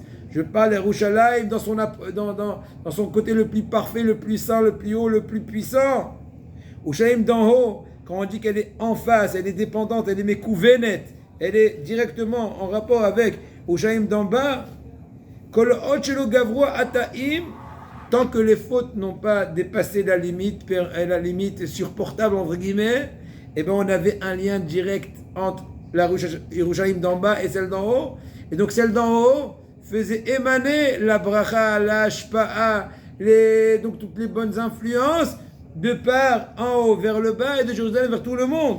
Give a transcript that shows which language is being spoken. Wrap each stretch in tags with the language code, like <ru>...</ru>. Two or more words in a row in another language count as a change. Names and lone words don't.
<fr>Je parle de Yerushalayim dans son côté le plus parfait, le plus saint, le plus haut, le plus puissant. Yerushalayim d'en haut, quand on dit qu'elle est en face, elle est dépendante, elle est mekouvenet, elle est directement en rapport avec Yerushalayim d'en bas.</fr> <he>כל עוד שלא גברו חטאים</he> <fr>tant que les fautes n'ont pas dépassé la limite supportable, entre guillemets, eh ben on avait un lien direct entre la Yerushalayim d'en bas et celle d'en haut. Et donc celle d'en haut faisait émaner la bracha, la shpa'a, donc toutes les bonnes influences de part en haut vers le bas et de Jérusalem vers tout le monde.</fr>